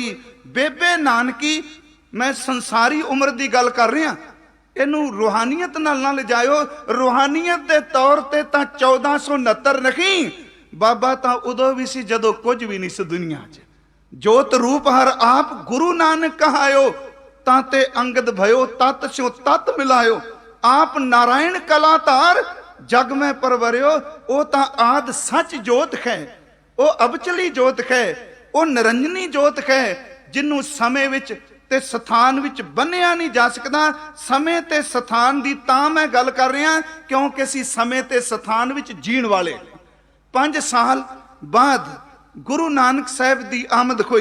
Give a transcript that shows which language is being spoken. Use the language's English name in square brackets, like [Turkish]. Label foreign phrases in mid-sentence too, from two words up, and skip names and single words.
[Punjabi] ਬੇਬੇ ਨਾਨਕੀ, ਮੈਂ ਸੰਸਾਰੀ ਉਮਰ ਕੀ ਗੱਲ ਕਰ ਰਿਹਾ, ਇਨੂੰ ਰੂਹਾਨੀਅਤ ਨਾਲ ਨਾ ਲੈ ਜਾਓ। ਰੂਹਾਨੀਅਤ ਕੇ ਤੌਰ ਪਰ ਤੋ 1469 ਨਹੀਂ, ਬਾਬਾ ਤੋ ਉਦੋਂ ਭੀ ਸੀ ਜਦੋਂ ਕੁਛ ਭੀ ਨਹੀਂ ਸੀ ਦੁਨੀਆ ਚ। ਜੋਤਿ ਰੂਪ ਹਰਿ ਆਪ ਗੁਰੂ ਨਾਨਕ ਕਹਾਯੋ, ਤਾਤੇ ਅੰਗਦ ਭਯੋ ਤਤ ਸਿਉ ਤਤ ਮਿਲਾਯੋ। ਆਪ ਨਾਰਾਇਣ ਕਲਾਤਾਰ ਜਗ ਮੇਂ ਪਰਵਰਿਓ, ਵੋ ਤਾ ਆਦਿ ਸਚ ਜੋਤ ਹੈ, ਵੋ ਅਬਿਚਲੀ ਜੋਤ ਹੈ, ਵੋ ਨਿਰੰਜਨੀ ਜੋਤ ਹੈ, ਜਿਨ੍ਹੋਂ ਸਮੇਂ ਵਿਚ ਤੇ ਸਥਾਨ ਵਿਚ ਬੰਨ੍ਹਿਆ ਨਹੀਂ ਜਾ ਸਕਤਾ। ਸਮੇਂ ਤੇ ਸਥਾਨ ਕੀ ਤਾਂ ਮੈਂ ਗੱਲ ਕਰ ਰਿਹਾ ਕਿਉਂਕਿ ਅਸੀਂ ਸਮੇਂ ਤੇ ਸਥਾਨ ਵਿਚ ਜੀਣ ਵਾਲੇ। 5 ਸਾਲ ਬਾਦ ਗੁਰੂ ਨਾਨਕ ਸਾਹਿਬ ਕੀ ਆਮਦ ਹੁਈ।